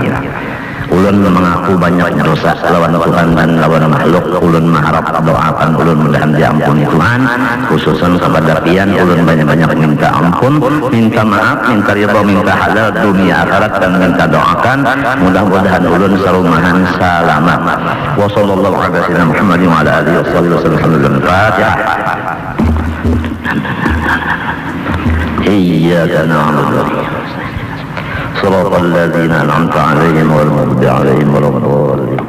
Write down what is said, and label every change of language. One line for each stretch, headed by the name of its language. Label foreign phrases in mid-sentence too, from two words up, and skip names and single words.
Banjar: Ulun mengaku banyak dosa lawan Tuhan dan lawan makhluk. Ulun mengharap doakan ulun mudahan diampuni Tuhan. Khususan kepada pian ulun banyak-banyak minta ampun, minta maaf, minta ridha, minta halal dunia akhirat, dan minta doakan mudah-mudahan ulun sarumahan salamat.
Arabic: Wa sallallahu ala sayyidina Muhammad wa ala alihi wasallam. Fatihah. إياك نعبد صراط الذين أنعمت عليهم غير المغضوب عليهم ولا الضالين